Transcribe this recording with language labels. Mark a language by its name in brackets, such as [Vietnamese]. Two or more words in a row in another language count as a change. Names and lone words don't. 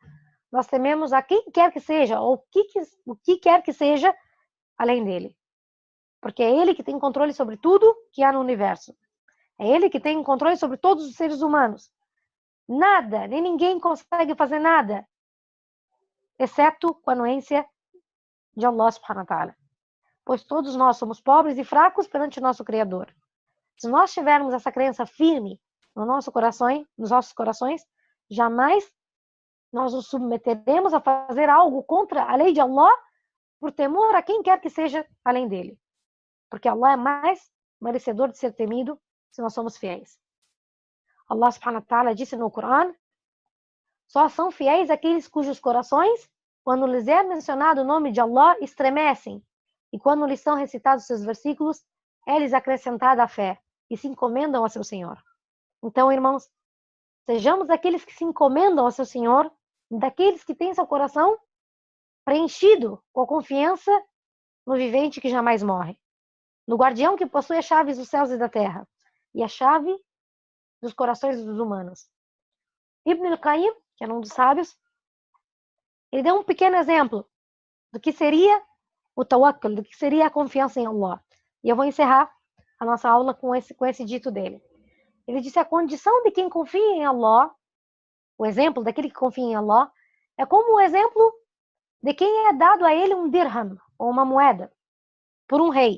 [Portuguese] Nós tememos a quem quer que seja, ou o que quer que seja, além dele. Porque é ele que tem controle sobre tudo que há no universo. É ele que tem controle sobre todos os seres humanos. Nada, nem ninguém consegue fazer nada, exceto com a anuência de [Arabic] الله سبحانه وتعالى. [Portuguese] Pois todos nós somos pobres e fracos perante o nosso Criador. Se nós tivermos essa crença firme nos nossos corações, jamais nós nos submeteremos a fazer algo contra a lei de Allah por temor a quem quer que seja além dele. Porque Allah é mais merecedor de ser temido se nós somos fiéis. Allah subhanahu wa ta'ala disse no Corão: só são fiéis aqueles cujos corações, quando lhes é mencionado o nome de Allah, estremecem, e quando lhes são recitados seus versículos, é-lhes acrescentada a fé, e se encomendam ao seu Senhor. Então, irmãos, sejamos daqueles que se encomendam ao seu Senhor, daqueles que têm seu coração preenchido com a confiança no vivente que jamais morre, no guardião que possui as chaves dos céus e da terra, e a chave dos corações dos humanos. Ibn al-Qayyim, que era um dos sábios, ele deu um pequeno exemplo do que seria o tawakkul, do que seria a confiança em Allah. E eu vou encerrar a nossa aula com esse dito dele. Ele disse: a condição de quem confia em Allah, o exemplo daquele que confia em Allah, é como o exemplo de quem é dado a ele um dirham, ou uma moeda, por um rei.